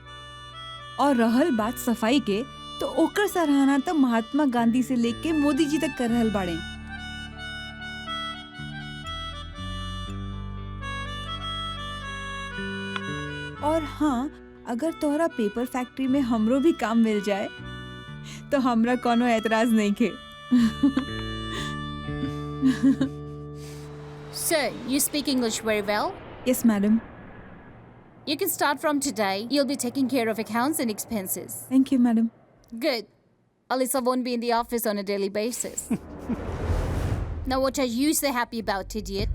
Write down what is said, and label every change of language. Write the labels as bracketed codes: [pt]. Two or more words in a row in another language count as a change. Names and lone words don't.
[bho] और रहल बात सफाई के, तो ओकर सराहना तो महात्मा गांधी से लेके मोदी जी तक कर रहल बाड़े। और हाँ, अगर तोहरा [en] paper factory [bho] में हमरो भी काम मिल जाए तो हमरा कोनो एतराज नहीं के। [en] Sir, you speak English very well. Yes, madam. You can start from today. You'll be taking care of accounts and expenses. Thank you, madam. Good. Alyssa won't be in the office on a daily basis. Now what are you so happy about, idiot?